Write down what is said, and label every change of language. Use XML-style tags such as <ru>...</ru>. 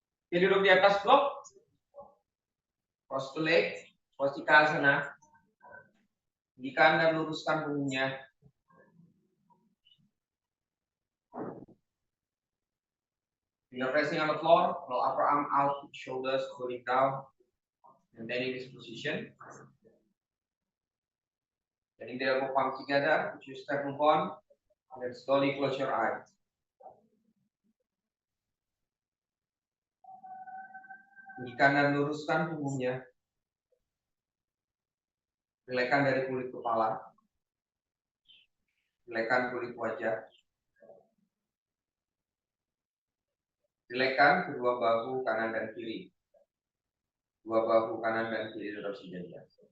<id>Jadi duduk di atas blok.</id> <en>Cross to leg,</en> <id>posisi ke sana. Tinggikan dan luruskan punggungnya.</id> <en>Finger pressing on the floor, roll upper arm out, shoulders going down, maintaining this position. Getting the elbow palm together, put your sternum on, and then slowly close your eyes.</en> <id>Tinggikan dan luruskan punggungnya. Relaxkan dari kulit kepala. Relaxkan kulit wajah. Relaxkan kedua bahu kanan dan kiri. Dua bahu kanan dan kiri tetap sejajar.</id>